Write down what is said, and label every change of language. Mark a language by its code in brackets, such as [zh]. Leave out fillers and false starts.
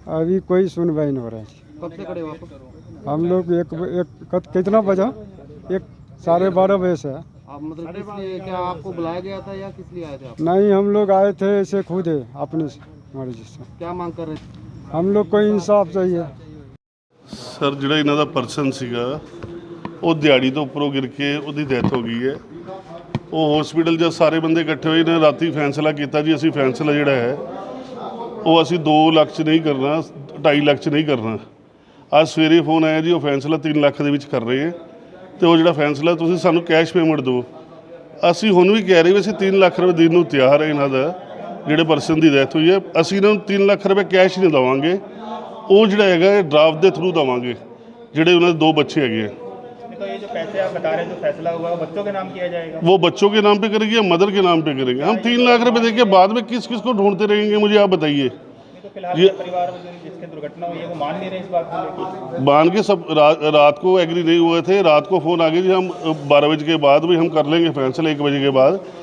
[hi] अभी कोई सुनवाई नहीं हो रहा है। कब से खड़े हो आप? हम लोग कितना बजा, 12:30 बजे से है। आप मतलब किस लिए, क्या आपको बुलाया गया था या किस लिए आए थे आप? नहीं, हम लोग आए थे ऐसे खुद है, अपने मर्जी से। क्या मांग कर रहे थे? हम लोग को इंसाफ चाहिए। [pa] ਸਰ ਜਿਹੜਾ ਇਹਨਾਂ ਦਾ ਪਰਸਨ ਸੀਗਾ, ਉਹ ਦਿਹਾੜੀ ਤੋਂ ਉੱਪਰੋਂ ਗਿਰ ਕੇ ਉਹਦੀ ਡੈਥ ਹੋ ਗਈ ਹੈ। ਉਹ ਹਸਪੀਟਲ 'ਚ ਸਾਰੇ ਬੰਦੇ ਇਕੱਠੇ ਹੋਏ ਨੇ, ਰਾਤੀ ਫੈਸਲਾ ਕੀਤਾ ਜੀ ਅਸੀਂ ਫੈਸਲਾ ਜਿਹੜਾ ਹੈ ਉਹ ਅਸੀਂ 2 ਲੱਖ 'ਚ ਨਹੀਂ ਕਰਨਾ, 2.5 ਲੱਖ 'ਚ ਨਹੀਂ ਕਰਨਾ। ਅੱਜ ਸਵੇਰੇ ਫੋਨ ਆਇਆ ਜੀ, ਉਹ ਫੈਸਲਾ 3 ਲੱਖ ਦੇ ਵਿੱਚ ਕਰ ਰਹੇ ਹੈ, ਅਤੇ ਉਹ ਜਿਹੜਾ ਫੈਸਲਾ ਤੁਸੀਂ ਸਾਨੂੰ ਕੈਸ਼ ਪੇਮੈਂਟ ਦਿਓ। ਅਸੀਂ ਹੁਣ ਵੀ ਕਹਿ ਰਹੇ ਵੀ ਅਸੀਂ 3 ਲੱਖ ਰੁਪਏ ਦੇਣ ਨੂੰ ਤਿਆਰ ਹੈ। ਇਹਨਾਂ ਦਾ ਜਿਹੜੇ ਪਰਸਨ ਦੀ ਡੈਥ ਹੋਈ ਹੈ, ਅਸੀਂ ਇਹਨਾਂ ਨੂੰ 3 ਲੱਖ ਰੁਪਏ ਕੈਸ਼ ਨਹੀਂ ਦੇਵਾਂਗੇ, ਉਹ ਜਿਹੜਾ ਹੈਗਾ ड्राफ्ट ਦੇ थ्रू देवांगे। ਜਿਹੜੇ ਉਹਨਾਂ ਦੇ 2 बच्चे ਹੈਗੇ हैं, [hi] तो ये जो पैसे आप बता रहे हैं, जो फैसला होगा वो बच्चों के नाम किया जाएगा? वो बच्चों के नाम पे करेंगे या मदर के नाम पे करेंगे? हम 3 लाख रुपए देके बाद में किस किस को ढूंढते रहेंगे, मुझे आप बताइए। तो फिलहाल ये परिवार में जिसकी दुर्घटना हुई है वो मान नहीं रहे इस बात को लेकर? मान के सब रात को एग्री नहीं हुए थे। रात को फ़ोन आ गया जी हम 12 बजे के बाद भी हम कर लेंगे फैसला, 1 बजे के बाद।